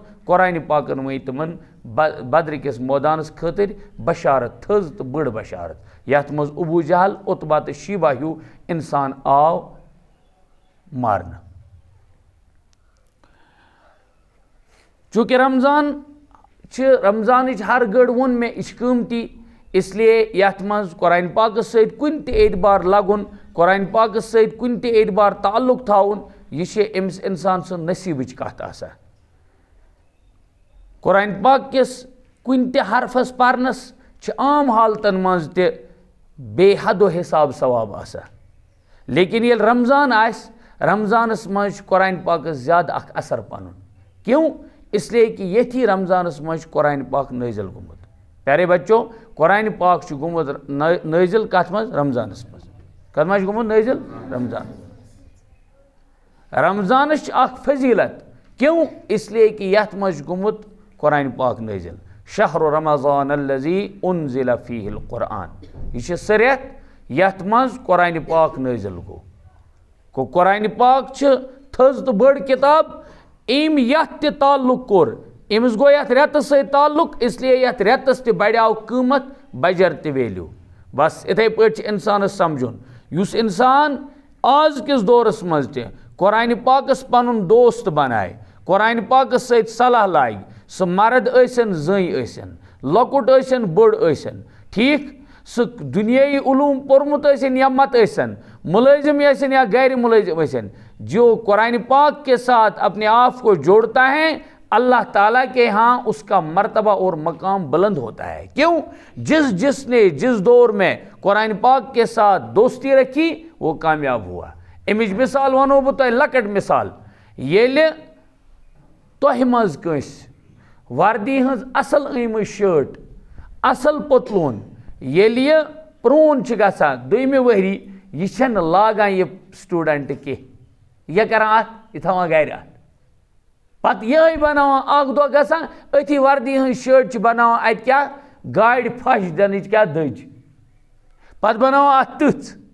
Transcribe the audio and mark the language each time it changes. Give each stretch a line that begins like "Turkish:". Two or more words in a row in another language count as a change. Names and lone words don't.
Kashmiri: قرآنِ پاکن ؤنۍ تِمن بدرٕکِس مٲدانس خٲطرٕ بشارت تھٔز تہٕ بٔڑ بشارت یتھ منٛز ابوٗ جہل عتبہ تہٕ شیبہ ہیوٗ انسان آو مارنہٕ. چوٗنٛکہِ رمضان چھِ رمضانٕچ ہر گٔڑ ووٚن مےٚ یہِ چھِ قۭمتی
Urdu: اس لیے
Kashmiri: یتھ منٛز قرآنِ پاکس سۭتۍ کُنہِ تہِ اعتبار لگُن قرآنِ پاکس سۭتۍ کُنہِ تہِ اعتبار تعلق تھاوُن یہِ چھِ أمِس انسان سٕنٛز نصیٖبٕچ کتھ آسان. قرآنِ پاک کِس کُنہِ تہِ حرفس پرنس چھِ عام حالتن منٛز تہِ بے حد و حساب ثواب آسان. لیکن ییٚلہِ رمضان آسہِ رمضانس منٛز چھُ قرآنِ پاکس زیادٕ اکھ اثر پنُن. کیوں؟
Urdu: اس لیے کہ
Kashmiri: ییٚتھی رمضانس منٛز چھُ قرآنِ پاک نٲزِل گوٚمُت.
Urdu: پیارے بچو
Kashmiri: قرآنِ پاک چھُ گوٚمُت نٲزِل کتھ منٛز؟ رمضانس منٛز. کتھ منٛز چھُ گوٚمُت نٲزِل؟ رمضان. رمضانس چھِ اکھ فضیلت. کیوں؟
Urdu: اس لیے کہ
Kashmiri: یتھ منٛز چھُ گوٚمُت قرآنِ پاک نٲزِل.
Arabic: شہر رمضان الذی انزل فیہ القرآن.
Kashmiri: یہ چھِ سُہ رٮ۪تھ یتھ منٛز قرآنِ پاک نٲزِل گوٚو. قرآنِ پاک چھِ تھٔز تہٕ بٔڑ کِتاب. أمۍ یتھ تہِ تعلق کوٚر أمِس گوٚو یتھ رٮ۪تس سۭتۍ تعلق
Urdu: اس لیے
Kashmiri: یتھ رٮ۪تس تہِ بڑیو قۭمت بجر تہِ ویلیوٗ. بس یِتھے پٲٹھۍ چھُ انسانس سمجھُن یُس انسان آز کِس دورس منٛز تہِ قرآنِ پاکس پنُن دوست بنایہِ قرآنِ پاکس سۭتۍ صلاح لاگہِ سُہ مرد ٲسِن زٔنۍ ٲسِن لۄکُٹ ٲسِن بوٚڑ ٲسِن ٹھیٖک سُہ دُنیٲیی علوٗم پوٚرمُت ٲسِن یا مت ٲسِن مُلٲزم ٲسِن یا غیر مُلٲزم ٲسِن
Urdu: جو قرآن پاک کے ساتھ اپنے آپ کو جوڑتا ہے اللہ تعالیٰ کے یہاں اس کا مرتبہ اور مقام بلند ہوتا ہے.
Kashmiri: کیوں؟
Urdu: جس نے جس دور میں قرآن پاک کے ساتھ دوستی رکھی وہ کامیاب ہوا.
Kashmiri: امِچ مثال ونو بہٕ تۄہہِ لۄکٕٹ مثال. ییٚلہِ تۄہہِ منٛز کٲنٛسہِ وردی ہٕنٛز اصل أنۍمٕژ شٲٹ اصل پتلوٗن ییٚلہِ یہِ پرٛون چھِ گژھان 2مہِ ؤری یہِ چھَنہٕ لاگان یہِ سٹوٗڈنٛٹ کینٛہہ یہِ کران اتھ یہِ تھاوان گرِ اتھ پتہٕ یِہٕے بناوان اکھ دۄہ گژھان أتھی وردی ہٕنٛز شٲٹ چھِ بناوان اتہِ کیٛاہ گاڑِ پھش دِنٕچ کیٛاہ دٔج پتہٕ بناوان اتھ تٕژھ.